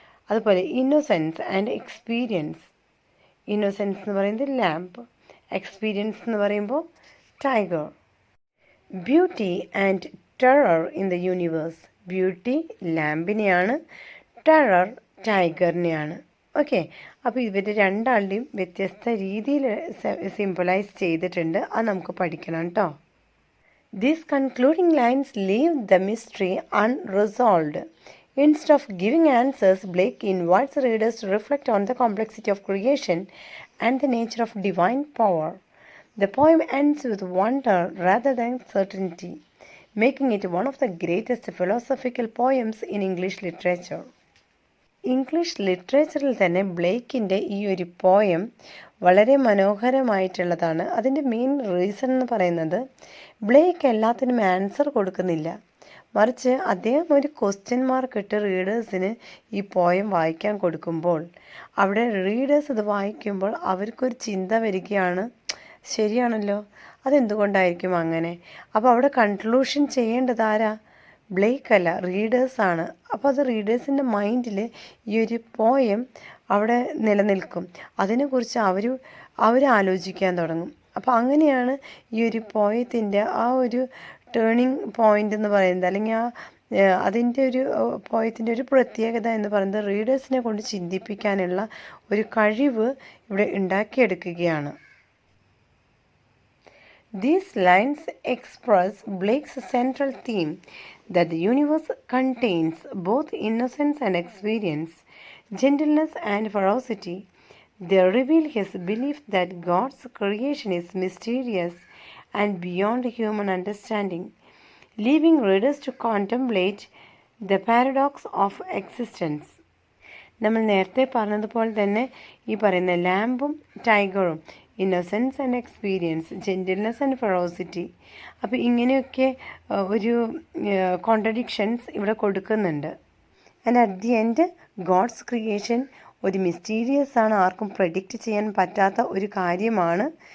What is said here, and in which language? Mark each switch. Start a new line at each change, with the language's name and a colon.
Malayalam: അതുപോലെ
English: Innocence and experience.
Malayalam: ഇന്നോസെൻസ് എന്ന് പറയുന്നത് ലാമ്പ്, എക്സ്പീരിയൻസ് എന്ന് പറയുമ്പോൾ tiger.
English: Beauty and terror in the universe.
Malayalam: Beauty ലാമ്പിനെയാണ്, terror ടൈഗറിനെയാണ്. Okay, അപ്പോൾ ഇവർ രണ്ടാളുടെയും വ്യത്യസ്ത രീതിയിൽ സിംബലൈസ് ചെയ്തിട്ടുണ്ട്. അത് നമുക്ക് പഠിക്കണം കേട്ടോ.
English: These concluding lines leave the mystery unresolved. Instead of giving answers, Blake invites readers to reflect on the complexity of creation and the nature of divine power. The poem ends with wonder rather than certainty, making it one of the greatest philosophical poems in English literature.
Malayalam: English ലിറ്ററേച്ചറിൽ തന്നെ ബ്ലേക്കിൻ്റെ ഈ ഒരു poem വളരെ മനോഹരമായിട്ടുള്ളതാണ്. അതിൻ്റെ main reason എന്ന് പറയുന്നത് Blake എല്ലാത്തിനും answer കൊടുക്കുന്നില്ല, മറിച്ച് അദ്ദേഹം ഒരു ക്വസ്റ്റ്യൻ മാർക്ക് ഇട്ട് റീഡേഴ്സിന് ഈ പോയം വായിക്കാൻ കൊടുക്കുമ്പോൾ അവിടെ റീഡേഴ്സ് ഇത് വായിക്കുമ്പോൾ അവർക്കൊരു ചിന്ത വരികയാണ്, ശരിയാണല്ലോ, അതെന്തുകൊണ്ടായിരിക്കും അങ്ങനെ? അപ്പോൾ അവിടെ കൺക്ലൂഷൻ ചെയ്യേണ്ടത് ആരാ? ബ്ലേക്ക് അല്ല, റീഡേഴ്സാണ്. അപ്പോൾ അത് റീഡേഴ്സിൻ്റെ മൈൻഡിൽ ഈ ഒരു പോയം അവിടെ നിലനിൽക്കും. അതിനെക്കുറിച്ച് അവർ ആലോചിക്കാൻ തുടങ്ങും. അപ്പോൾ അങ്ങനെയാണ് ഈ ഒരു പോയത്തിൻ്റെ ആ ഒരു ടേണിംഗ് പോയിൻ്റ് എന്ന് പറയുന്നത്, അല്ലെങ്കിൽ അതിൻ്റെ ഒരു പോയത്തിൻ്റെ ഒരു പ്രത്യേകത എന്ന് പറയുന്നത് റീഡേഴ്സിനെ കൊണ്ട് ചിന്തിപ്പിക്കാനുള്ള ഒരു കഴിവ് ഇവിടെ ഉണ്ടാക്കിയെടുക്കുകയാണ്.
English: These lines express Blake's central theme that the universe contains both innocence and experience, gentleness and ferocity. They reveal his belief that God's creation is mysterious and beyond human understanding, leaving readers to contemplate the paradox of existence.
Malayalam: നമ്മൾ നേരത്തെ പറഞ്ഞതുപോലെ തന്നെ ഈ പറയുന്ന ലാമ്പും ടൈഗറും,
English: innocence and experience, gentleness and ferocity,
Malayalam: അപ്പോൾ ഇങ്ങനെയൊക്കെ ഒരു contradictions ഇവിടെ കൊടുക്കുന്നുണ്ട്.
English: and at the end god's creation
Malayalam: ഒരു മിസ്റ്റീരിയസ് ആണ്, ആർക്കും പ്രെഡിക്റ്റ് ചെയ്യാൻ പറ്റാത്ത ഒരു കാര്യമാണ്.